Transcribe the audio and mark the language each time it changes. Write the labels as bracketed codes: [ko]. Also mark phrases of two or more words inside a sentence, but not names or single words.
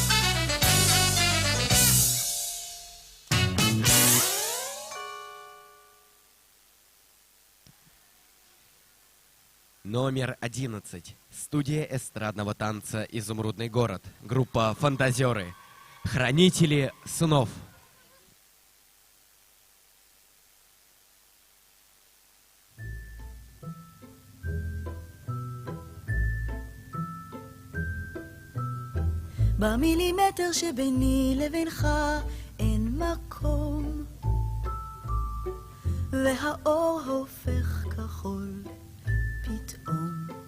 [ru] Номер 11. Студия эстрадного танца «Изумрудный город». Группа «Фантазеры». Хранители снов. [he] במילימטר שביני לבינך אין מקום, והאור הופך כחול פתאום.